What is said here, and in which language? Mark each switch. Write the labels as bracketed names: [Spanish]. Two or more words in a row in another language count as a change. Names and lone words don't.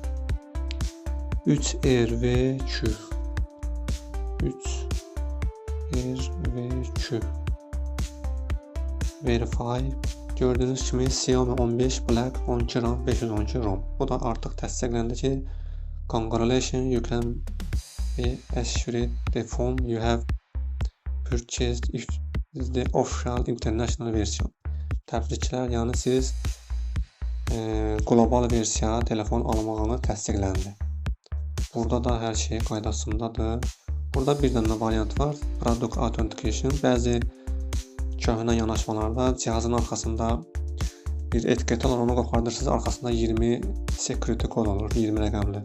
[English] 3RV2 Verify. [Azerbaijani] Gördüğünüz kimi Xiaomi 15 Black 12 RAM 512 ROM. Bu da artıq təsdiqləndi ki, [English] congratulations, you can be assured the phone you have purchased is the official international version. [Azerbaijani] Təbriklər, yəni siz qlobal versiya telefon almağını təsdiqləndi. Burada da hər şey qaydasındadır. Burada bir dənə variant var, [English] Product Authentication. [Azerbaijani] Bəzi köhnə yanaşmalarda cihazın arxasında bir etiket olur, onu qopardırsınız, arxasında 20 security kod olur, 20 rəqəmli.